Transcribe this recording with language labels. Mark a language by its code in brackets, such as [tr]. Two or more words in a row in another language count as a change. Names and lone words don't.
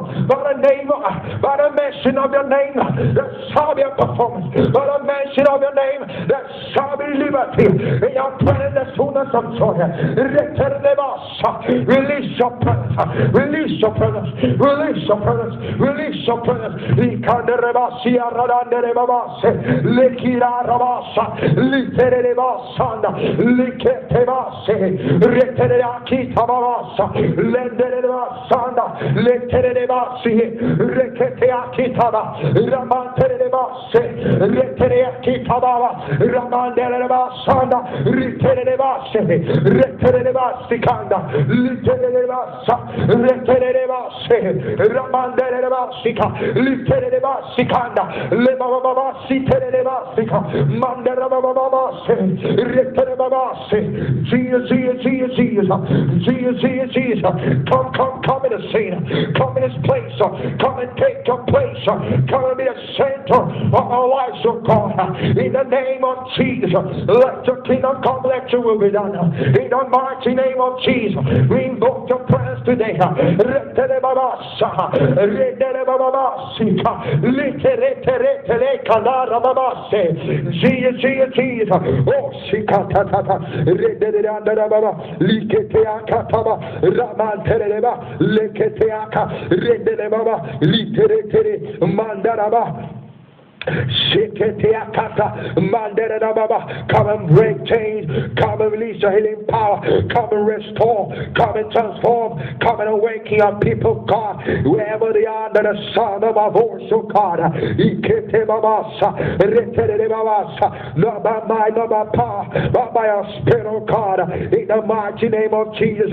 [en] By the mention of your name, there shall be a performance. By the mention of your name, there shall be liberty. In your presence, the fullness of joy. Release your presence, release your presence, release your presence, release your presence. Lekira Rabasa, Litere Basanda, Likete Base, Retere Akita Babasa, Lendere Basanda, Letere Basi, Rekete Akitaba, Ramantere Base, Retere Akitababa, Ramandere Basanda, Ritere Base, Retere Basikanda, Litere Basa, Retere Base, Ramandere Basika, Litere Basikanda, Lebaba Sitere Basika, Mandara Baba, Retere Babase, Jesus, come in the scene, come in this place, come and take your place, come and be a center of our lives, oh God, in the name of Jesus. Let your kingdom come, let your will be done, in the mighty name of Jesus. We invoke your presence today. Retere Babasa, Retere Babasika, Litere Kanara Babase, Jesus, oh Shikatata, Retere Baba, Liketeakataba, Ramantereba, Leketeaka, Retere Baba, Litere Mandaraba. Come and break chains, come and release your healing power, come and restore, come and transform, come and awaken your people, God, wherever they are under the sound of our voice, oh God. Not by might, not by power, but by our spirit, oh God, in the mighty name of Jesus.